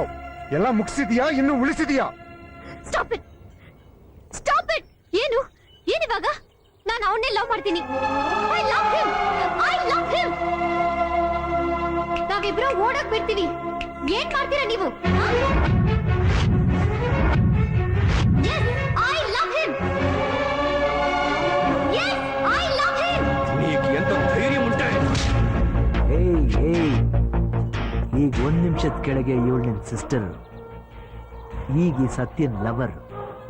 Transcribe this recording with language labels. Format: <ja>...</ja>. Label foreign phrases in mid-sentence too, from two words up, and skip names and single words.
<kn>ಎಲ್ಲ ಮುಗಿಸಿದ್ಯಾ, ಇನ್ನು ಉಳಿಸಿದ್ಯಾ?</kn> <en>stop it, stop it.</en> <kn>ಏನು ಏನಿವಾಗ? ನಾನು ಅವನ್ನೇ ಲವ್ ಮಾಡ್ತೀನಿ.</kn> <en>I love him, I love him.</en> <kn>ನಾವಿಬ್ರು ಓಡಕ್ ಬಿಡ್ತೀವಿ. ಏನ್ ಮಾಡ್ತೀರಾ ನೀವು?</kn> <en>Yes, I love him. Yes, I love him.</en> <te>నీకు ఎంత ధైర్యం ఉంటే?</te> <kn>ಈಗ 1 ನಿಮಿಷದ ಕೆಳಗೆ ಇವಳು ನಿನ್ ಸಿಸ್ಟರ್, ಈಗ ಈ ಸತ್ಯನ್ ಲವರ್.</kn>